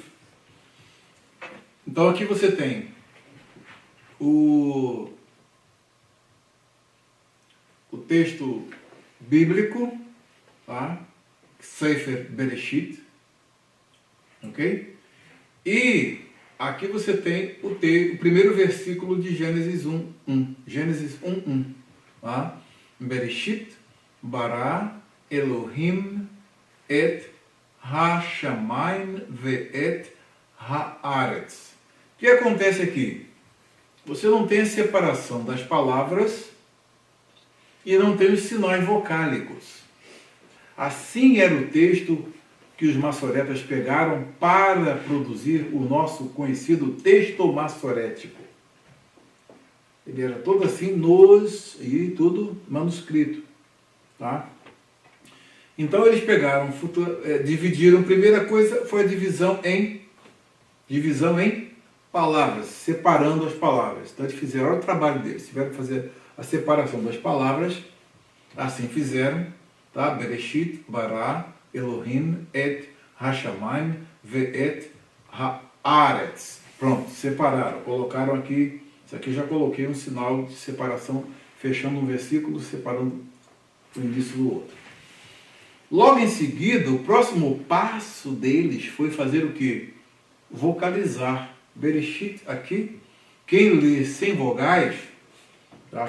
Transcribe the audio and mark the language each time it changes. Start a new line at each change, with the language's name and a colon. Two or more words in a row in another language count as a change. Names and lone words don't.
Portuguese: Então aqui você tem o texto bíblico, tá?
Hebrew: ספר בראשית,
Portuguese: ok? E aqui você tem o primeiro versículo de Gênesis 1:1. Gênesis 1:1. Tá?
Hebrew: בראשית ברא אלהים את השמים ואת הארץ.
Portuguese: O que acontece aqui? Você não tem a separação das palavras e não tem os sinais vocálicos. Assim era o texto que os maçoretas pegaram para produzir o nosso conhecido texto maçorético. Ele era todo assim, e tudo manuscrito. Tá? Então eles pegaram, dividiram, primeira coisa foi a divisão em palavras, separando as palavras. Então eles fizeram, olha o trabalho deles, tiveram que fazer a separação das palavras, assim fizeram, tá?
Hebrew: בראשית ברא אלהים את השמים ואת הארץ.
Portuguese: Pronto, separaram, colocaram aqui, isso aqui já coloquei um sinal de separação, fechando um versículo, separando o início do outro. Logo em seguida, o próximo passo deles foi fazer o quê? Vocalizar. Bereshit aqui, quem lê sem vogais, tá?